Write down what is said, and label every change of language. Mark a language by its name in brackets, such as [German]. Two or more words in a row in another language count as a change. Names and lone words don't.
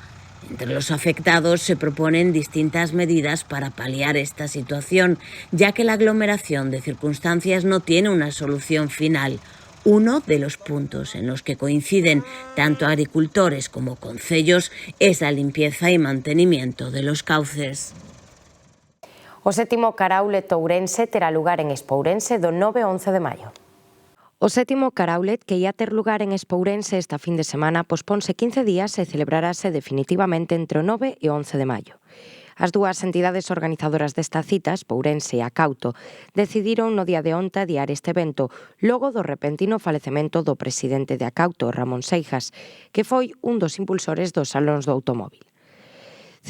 [Spanish] Entre los afectados se proponen distintas medidas para paliar esta situación, ya que la aglomeración de circunstancias no tiene una solución final. Uno de los puntos en los que coinciden tanto agricultores como concellos es la limpieza y mantenimiento de los cauces. [Galician] O 7º Caraulet Ourense terá lugar en Espourense do 9 ao 11 de maio. O 7º Caraulet, que ia ter lugar en Espourense esta fin de semana, posponse 15 días e celebrarase definitivamente entre o 9 e o 11 de maio. As dúas entidades organizadoras desta cita, Espourense e Acauto, decidiron no día de onte adiar este evento logo do repentino falecemento do presidente de Acauto, Ramón Seijas, que foi un dos impulsores dos salóns do automóvil.